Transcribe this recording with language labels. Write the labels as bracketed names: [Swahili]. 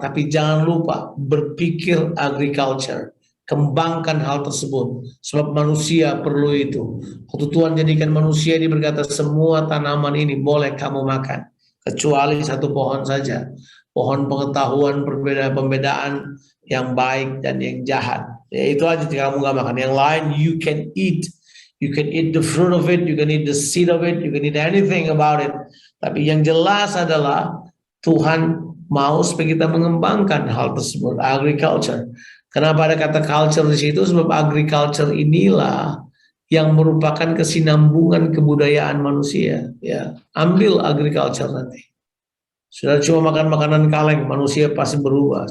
[Indonesian] Tapi jangan lupa berpikir agriculture, kembangkan hal tersebut, sebab manusia perlu itu. Waktu Tuhan jadikan manusia, Dia berkata semua tanaman ini boleh kamu makan, kecuali satu pohon saja. pohon pengetahuan perbedaan-pembedaan yang baik dan yang jahat. Ya, itu aja jika kamu nggak makan. Yang lain [English] you can eat. You can eat the fruit of it, you can eat the seed of it, you can eat anything about it. [Indonesian] Tapi yang jelas adalah Tuhan mau supaya kita mengembangkan hal tersebut, agriculture. Kenapa ada kata culture di situ? Sebab agriculture inilah yang merupakan kesinambungan kebudayaan manusia. Ya, ambil agriculture nanti. Sudah cuma makan makanan kaleng, manusia pasti berubah.